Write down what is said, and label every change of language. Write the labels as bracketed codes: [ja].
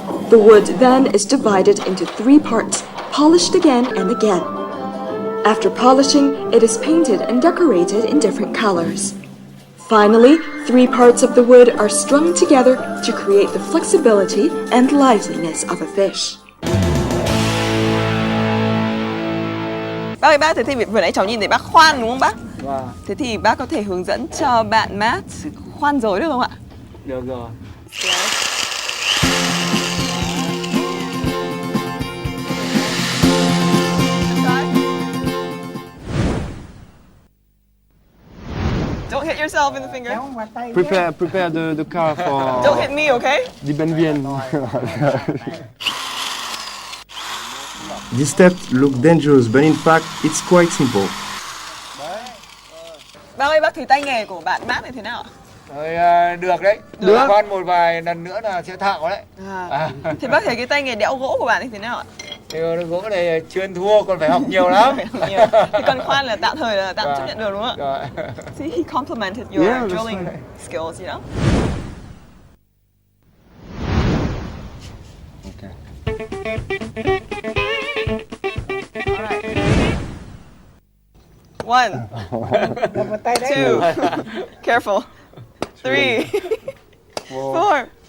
[en] The wood then is divided into 3 parts, polished again and again. After polishing, it is painted and decorated in different colors. Finally, 3 parts of the wood are strung together to create the flexibility and liveliness of a fish. [vi] Bác ơi, bác, thế thì vừa nãy cháu nhìn thấy bác khoan đúng không bác? Vâng. Thế thì bác có thể hướng dẫn cho bạn Matt khoan rối được không ạ? Được rồi. [en] Don't hit yourself in the finger. Prepare the car for. Don't hit me, okay? [vi] Đi bệnh viện. [en] These steps look dangerous, but in fact, it's quite simple. [vi] Bác ơi, bác thấy tay nghề của bạn Matt này thế nào ạ? Được đấy. Được. Khoan một vài lần nữa là sẽ thạo đấy. Thế bác thấy cái tay nghề đẽo gỗ của bạn ấy thế nào ạ? Thì gỗ này chuyên thua, còn phải học nhiều lắm. Thì còn khoan là tạm thời là tạm chấp nhận được đúng không ạ? [en] See, he complimented your drilling skills, you know? Okay. One, 2, careful, 3, 4.